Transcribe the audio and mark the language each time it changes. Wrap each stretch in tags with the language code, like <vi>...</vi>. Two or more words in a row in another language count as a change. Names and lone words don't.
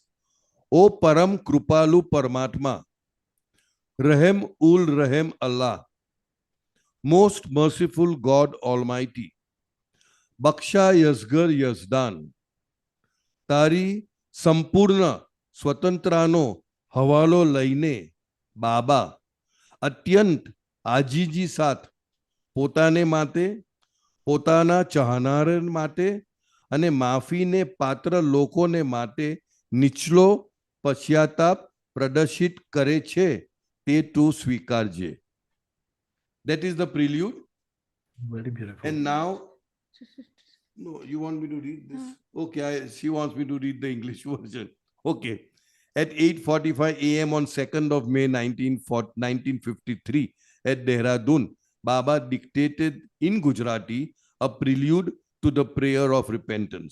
<gu>ઓ પરમ કૃપાળુ પરમાત્મા,</gu> <ar>رحيم الرحيم</ar> <gu>Allah,</gu> <en>most merciful God Almighty,</en> <gu>Baksha Yasgar Yazdan, તારી સંપૂર્ણ સ્વતંત્રનો હવાલો લઈને, બાબા, અત્યંત આજીજી સાથ, પોતાને માટે પોતાના ચાહનાર માટે અને માફીને પાત્ર લોકોને માટે નીચલો પશ્ચાતાપ પ્રદર્શિત કરે છે તે તું સ્વીકારજે.</gu> <en>That is the prelude. Very beautiful. And now, no, you want me to read this? Okay, she wants me to read the English version. Okay. At 8:45 a.m. on 2nd of May 1953 at Dehradun, Baba dictated in Gujarati a prelude to the prayer of repentance.</en>